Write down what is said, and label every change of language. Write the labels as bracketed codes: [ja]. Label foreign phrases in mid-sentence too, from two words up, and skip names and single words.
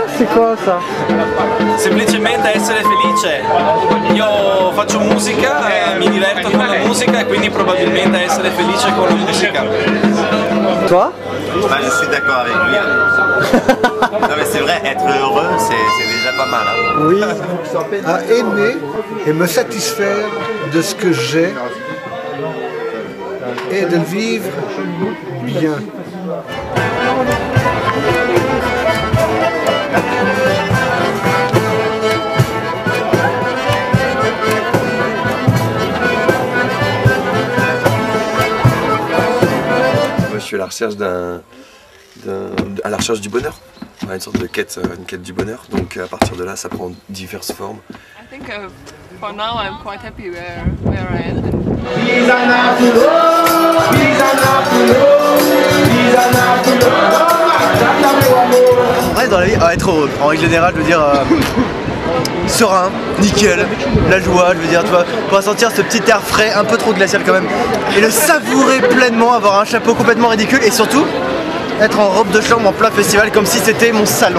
[fr] C'est quoi ça? [it] Semplicemente essere felice. Io faccio musica, mi diverto con la musica e quindi probabilmente essere felice con la musica. [fr] Toi? Bah, je suis d'accord avec lui. Non mais c'est vrai, être heureux, c'est déjà pas mal. Hein. Oui, à aimer et me satisfaire de ce que j'ai et de le vivre bien. Moi, je suis à la recherche à la recherche du bonheur. Ouais, une sorte de quête, du bonheur. Donc à partir de là, ça prend diverses formes. [en] I think for now I'm quite happy where I am. [fr] En vrai, dans la vie, être heureux. En règle générale, je veux dire, serein, nickel, la joie, je veux dire, tu vois, pour sentir ce petit air frais, un peu trop glacial quand même, et le savourer pleinement, avoir un chapeau complètement ridicule, et surtout, être en robe de chambre en plein festival comme si c'était mon salon.